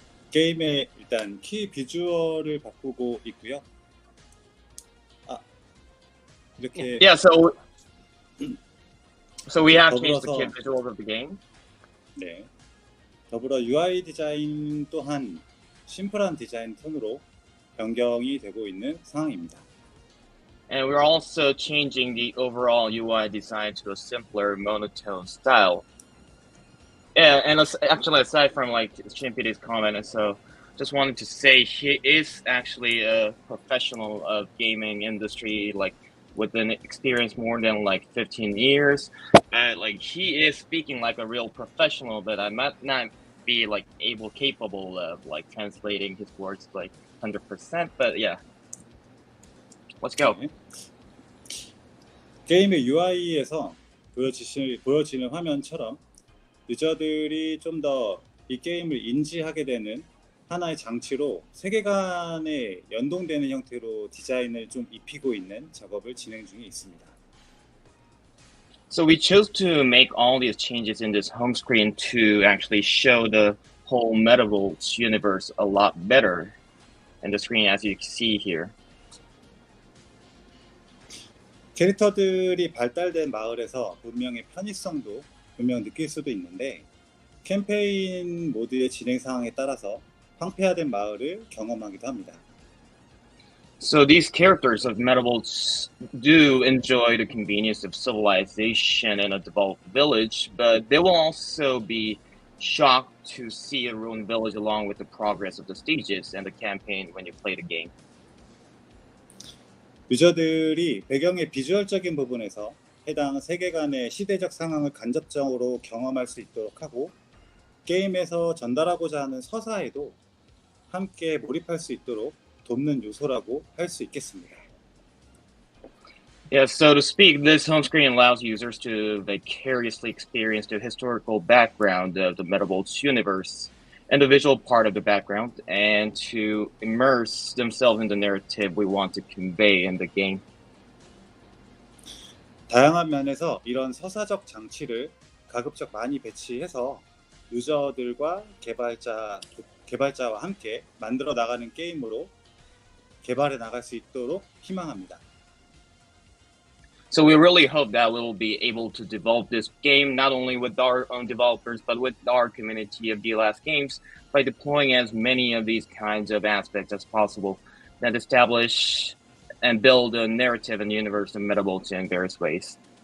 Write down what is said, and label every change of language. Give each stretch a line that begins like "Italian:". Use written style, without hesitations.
Korean: 게임의 일단 키 비주얼을 바꾸고 있고요. 이렇게
English: Yeah, so we have changed the kit visuals of the game.
Korean: 네. 더불어 UI 디자인 또한 심플한 디자인 톤으로 변경이 되고 있는 상황입니다.
English: And we're also changing the overall UI design to a simpler monotone style. Yeah, and actually aside from Shinpidi's comment, so just wanted to say he is actually a professional of gaming industry, with an experience more than 15 years. He is speaking like a real professional, but I might not be capable of translating his words 100%. But yeah, let's go.
Korean: 네. 게임의 UI에서 보여지는 화면처럼 유저들이 좀 더 이 게임을 인지하게 되는 하나의 장치로 세계관에 연동되는 형태로 디자인을 좀 입히고 있는 작업을 진행 중에 있습니다.
English: So we chose to make all these changes in this home screen to actually show the whole Metabolts universe a lot better. in the screen as you see here.
Korean: 캐릭터들이 발달된 마을에서 문명의 편의성도 분명 느낄 수도 있는데 캠페인 모드의 진행 상황에 따라서 황폐화된 마을을 경험하기도 합니다.
English: So these characters of Metabolts do enjoy the convenience of civilization in a developed village, but they will also be shocked to see a ruined village along with the progress of the stages and the campaign when you play the game.
Korean: 유저들이 배경의 비주얼적인 부분에서 해당 세계관의 시대적 상황을 간접적으로 경험할 수 있도록 하고 게임에서 전달하고자 하는 서사에도 함께 몰입할 수 있도록 돕는 요소라고 할 수 있겠습니다.
English: Yeah, so to speak, this home screen allows users to vicariously experience the historical background of the Metabolts universe and the visual part of the background, and to immerse themselves in the narrative we want to convey in the game.
Korean: 다양한 면에서 이런 서사적 장치를 가급적 많이 배치해서 유저들과 개발자와 함께 만들어 나가는 게임으로 개발해 나갈 수 있도록 희망합니다.
English: So we really hope that we'll be able to develop this game not only with our own developers, but with our community of Delabs games by deploying as many of these kinds of aspects as possible that establish and build a narrative and universe of Metabolts in various ways.